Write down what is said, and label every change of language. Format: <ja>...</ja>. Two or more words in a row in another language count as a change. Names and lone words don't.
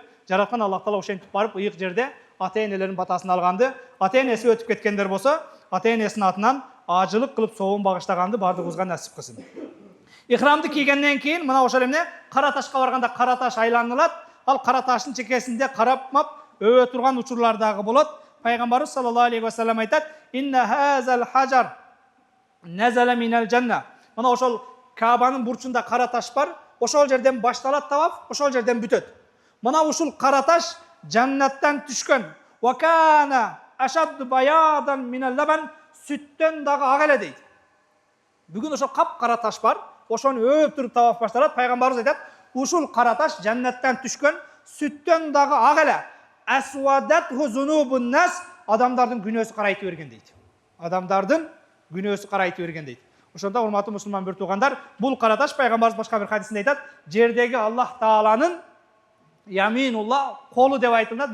<ky>Жараткан Аллах таала ошентип барып ыйык жерде ата-энелердин батасын алганды, ата-энеси өтүп кеткендер болсо, ата-энесинин атынан ажылык кылып соовун багыштаганды бардыгыбызга насип кылсын. Ихрамды кийгенден кийин мына ошол эмне, кара ташка барганда кара таш айланылат. Ал кара таштын чекесинде карап-мап өбө турган учурлар дагы болот. Пайгамбарыбыз</ky> <ar>صلى الله عليه وسلم</ar> <ky>айтат:</ky> <ar>"إن هذا الحجر نزل من الجنة."</ar> <ky>Мына ошол Каабанын бурчунда кара таш бар. Ошол жерден башталат таваф, ошол жерден бүтөт. Мына ушул кара таш жаннаттан түшкөн.</ky> <ar>وكان أشد بياضا من اللبن,</ar> <ky>сүттөн дагы ак эле дейт. Бүгүн ошол кап кара таш бар. Ошону өп туруп таваф башталат. Пайгамбарыбыз айтат: "Ушул кара таш жаннаттан түшкөн, сүттөн дагы ак эле.</ky> <ar>سودته ذنوب الناس",</ar> <ky>адамдардын күнөөсү карайтып берген дейт. Адамдардын күнөөсү карайтып берген дейт. Ошонда урматтуу мусулман бир туугандар, бул караташ пайгамбарыбыз башка бир хадисинде айтат, жердеги Аллах Тааланын Яминулла колу деп айтылат.</ky>